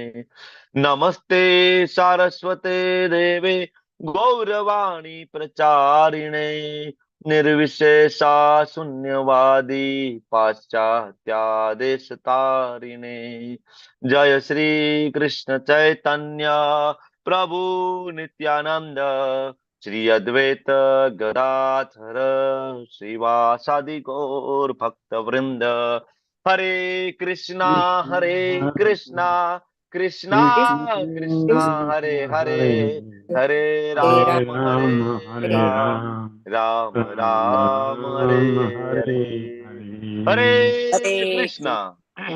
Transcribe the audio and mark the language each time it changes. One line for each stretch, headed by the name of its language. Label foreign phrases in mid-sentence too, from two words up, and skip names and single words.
Sanskrit: नमस्ते सारस्वते देवे गौरवाणी प्रचारिणे निर्विशेषा शून्यवादी पाश्चात्यादेश तारिणे. जय श्री कृष्ण चैतन्य પ્રભુ નિત્યાનંદ શ્રી અદ્વૈત ગદાધર શ્રીવાસાદિ ગૌર ભક્ત વૃંદ હરે કૃષ્ણા કૃષ્ણા કૃષ્ણા હરે હરે હરે રામ રામ રામ હરે હરે હરે કૃષ્ણ